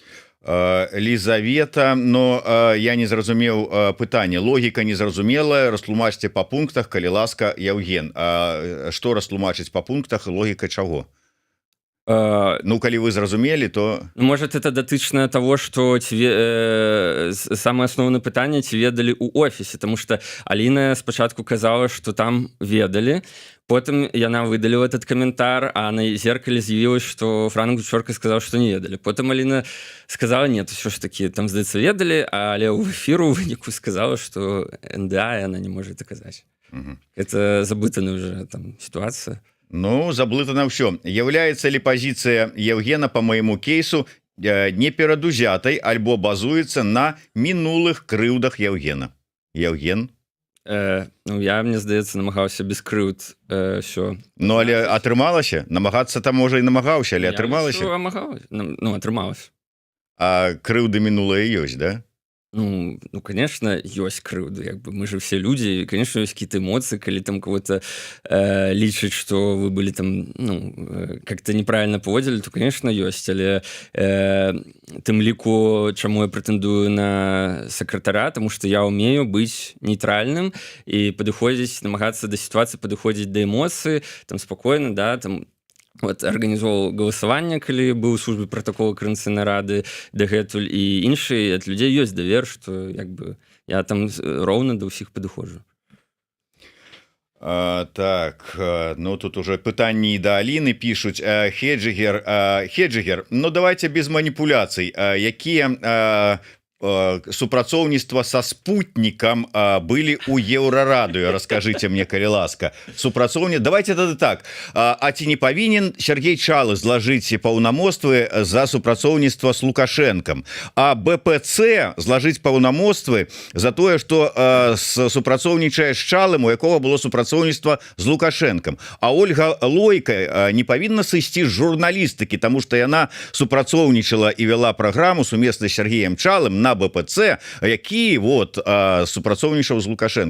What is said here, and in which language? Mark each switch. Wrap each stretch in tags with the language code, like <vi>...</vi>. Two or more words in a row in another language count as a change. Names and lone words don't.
<be>Лизавета, но я не зразумеў пытанне, логіка незразумелая, растлумачце па пунктах, калі ласка, Евген. Што растлумачыць па пунктах, логіка чаго? Ну, калі вы зразумелі, то...</be> <ru>Может, это датычна того, что самое основное пытанне,</ru> <be>ці ведалі ў офісе,</be> <ru>потому что</ru> <be>Аліна спачатку казала, что там ведалі, потым яна выдаліла этот каментар, а на зеркале з'явілось,</be> <ru>что Франк Гучорка сказал, что не ведалі.</ru> <be>Потым Аліна сказала, нет, ўсё ж таки, там, здаецца, ведалі, але ў эфіру ў выніку сказала, что НДА яна</be> <ru>не может доказать. Это забытая уже там ситуация.</ru> <be>Ну, заблытана ўсё. Являецца ли пазіцыя Евгена</be> <ru>по моему</ru> <be>кейсу не перадузятай альбо базуецца на мінулых крыўдах Евгена? Евген? Ну, я, мне здаецца, намагаўся без крыўд ўсё. Ну, але атрымалася? Намагацца там, можа, і намагаўся, але атрымалася? Ну, атрымалася. А крыўды мінулыя ёсць, да?</be> <ru>Ну, конечно, ёсць крыўды, як бы мы же все люди, и, конечно, ёсць какие-то эмоции, калі там кого-то лічыць, что вы были там, ну, как-то неправильно поводили, то, конечно,</ru> <be>ёсць, але тым ліку, чаму я прэтэндую на сакратара, тому что я умею быць нейтральным и падыходзіць, намагацца да ситуации, падыходзіць да эмоцыі, там, спокойно, да, там, вот, арганізоўваў галасаванне, калі быў у службе протакола Координацыйнай рады дагэтуль, і іншыя ад людзей ёсць давер, што як бы я там роўна да ўсіх падыходжу. Так, ну тут уже пытанні да Аліны пішуць. Хеджигер, ну давайте без маніпуляцый. Якія супрацоўніцтва</be> <ru>со спутником были</ru> <be>у Еўрарадыё,</be> <ru>расскажите мне,</ru> <be>калі ласка, давайте тады так, а ці не павінен Сергей Чалы злажыць паўнамоцтвы за супрацоўніцтва с Лукашенком, а БПЦ злажыць паўнамоцтвы за тое, что супрацоўнічае з Чалым, у якого было супрацоўніцтва з Лукашенком, а Ольга Лойка не павінна сысці з журналістыкі, тому что яна супрацоўнічала і вела праграму сумесна з Сергеем Чалым на БПЦ, які супрацоўнічаў з Лукашенком.</be>